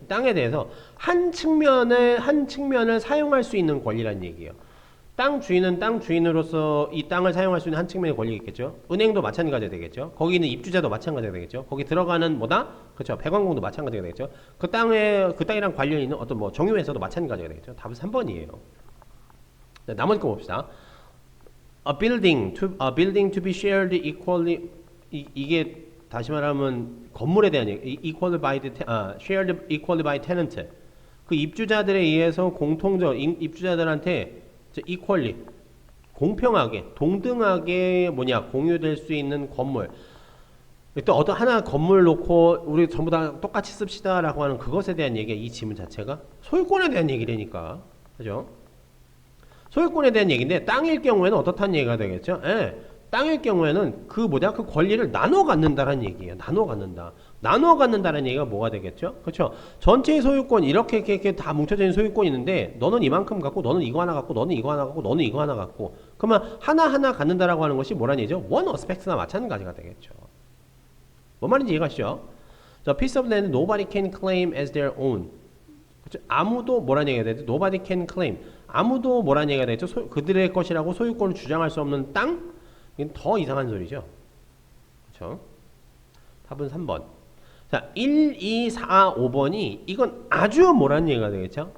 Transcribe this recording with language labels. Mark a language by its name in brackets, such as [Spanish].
[Korean] 땅에 대해서 한 측면을 사용할 수 있는 권리라는 얘기예요. 땅 주인은 땅 주인으로서 이 땅을 사용할 수 있는 한 측면의 권리가 있겠죠. 은행도 마찬가지가 되겠죠. 거기 있는 입주자도 마찬가지가 되겠죠. 거기 들어가는 그렇죠. 배관공도 마찬가지가 되겠죠. 그 땅이랑 관련이 있는 어떤 뭐 정유회사도 마찬가지가 되겠죠. 답은 3번이에요. 자, 나머지 거 봅시다. [English] A building to be shared equally [Korean] 이게 다시 말하면 건물에 대한 얘기, [English] shared equally by tenant. [Korean] 그 입주자들에 의해서 입주자들한테 equally 공평하게 동등하게 공유될 수 있는 건물. 또 어떤 하나 건물 놓고 우리 전부 다 똑같이 씁시다라고 하는 그것에 대한 얘기가 이 지문 자체가 소유권에 대한 얘기라니까. 그죠? 소유권에 대한 얘기인데 땅일 경우에는 어떻다는 얘기가 되겠죠? 예. 땅일 경우에는 그 권리를 나눠 갖는다라는 얘기예요. 나눠 갖는다라는 얘기가 뭐가 되겠죠? 그렇죠? 전체의 소유권 이렇게 다 뭉쳐져 있는 소유권이 있는데 너는 이만큼 갖고 너는 이거 하나 갖고 너는 이거 하나 갖고 너는 이거 하나 갖고 그러면 하나하나 갖는다라고 하는 것이 뭐라는 얘기죠? [English] one aspect [Korean] 나 마찬가지가 되겠죠. 뭔 말인지 이해가시죠? [English] The piece of land nobody can claim as their own. [Korean] 그렇죠? 아무도 뭐라는 얘기가 되죠? [English] Nobody can claim. [Korean] 아무도 뭐라는 얘기가 되죠? 그들의 것이라고 소유권을 주장할 수 없는 땅? 이건 더 이상한 소리죠. 그렇죠? 답은 3번. 자, 1, 2, 4, 5번이 이건 아주 뭐라는 얘기가 되겠죠?